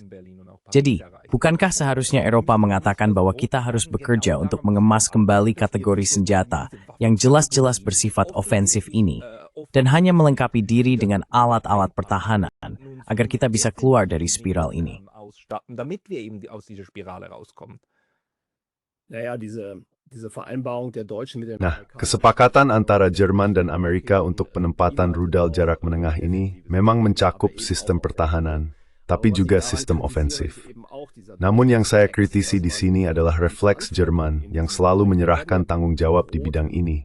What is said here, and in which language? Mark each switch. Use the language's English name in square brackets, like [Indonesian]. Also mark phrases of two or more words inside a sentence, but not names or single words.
[Indonesian] Jadi, bukankah seharusnya Eropa mengatakan bahwa kita harus bekerja untuk mengemas kembali kategori senjata yang jelas-jelas bersifat ofensif ini, dan hanya melengkapi diri dengan alat-alat pertahanan agar kita bisa keluar dari spiral ini? [German] ausstatten, damit wir eben aus dieser Spirale rauskommen. Naja, diese Vereinbarung der Deutschen mit den [Indonesian] Nah, kesepakatan antara Jerman dan Amerika untuk penempatan rudal jarak menengah ini memang mencakup sistem pertahanan, tapi juga sistem ofensif. Namun yang saya kritisi di sini adalah refleks Jerman yang selalu menyerahkan tanggung jawab di bidang ini.